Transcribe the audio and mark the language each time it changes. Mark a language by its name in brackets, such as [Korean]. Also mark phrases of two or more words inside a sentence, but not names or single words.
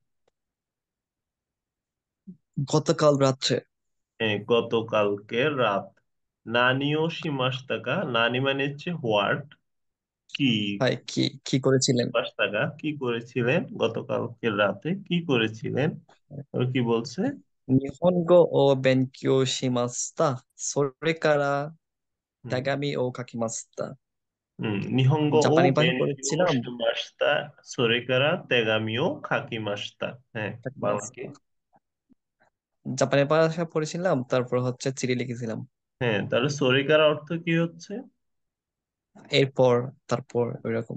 [Bangla] গতকাল রাত্রে। গতকালকে রাত। [Japanese] 何をしましたか, [Bangla] নানি মানে হচ্ছে হোয়াট, কি। ভাই কি কি করেছিলেন? [Japanese] しましたか [Bangla] কি করেছিলেন, গতকালকে রাতে কি করেছিলেন। আর কি বলছে? [Japanese] 日本語を勉強しました。それから হুম 手紙を書きました。日本語を [Bangla] জাপানি ভাষা [Japanese] বেনকিও [Bangla] পড়েছিলাম। [Japanese] しました それから 手紙を 書きました. [Bangla] হ্যাঁ, বাংলা কি? জাপানি ভাষা পড়েছিলাম, তারপর হচ্ছে চিঠি লিখেছিলাম। হ্যাঁ, তাহলে সোরেকার অর্থ কি হচ্ছে? এরপর তারপর ওইরকম।